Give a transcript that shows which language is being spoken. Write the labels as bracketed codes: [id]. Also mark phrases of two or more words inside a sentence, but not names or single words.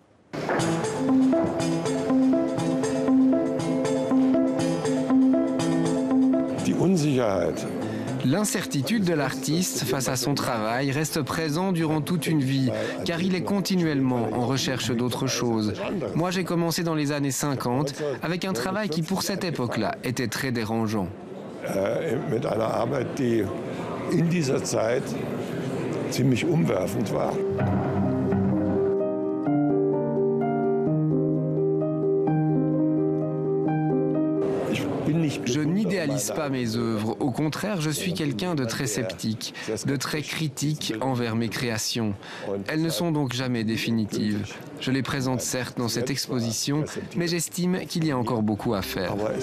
[fr] L'incertitude de l'artiste face à son travail reste présent durant toute une vie, car il est continuellement en recherche d'autre chose. Moi, j'ai commencé dans les années 50 avec un travail qui, pour cette époque-là, était très dérangeant. [de] Mit einer Arbeit, die in dieser Zeit ziemlich umwerfend war. [fr] Je n'idéalise pas mes œuvres. Au contraire, je suis quelqu'un de très sceptique, de très critique envers mes créations. Elles ne sont donc jamais définitives. Je les présente certes dans cette exposition, mais j'estime qu'il y a encore beaucoup à faire.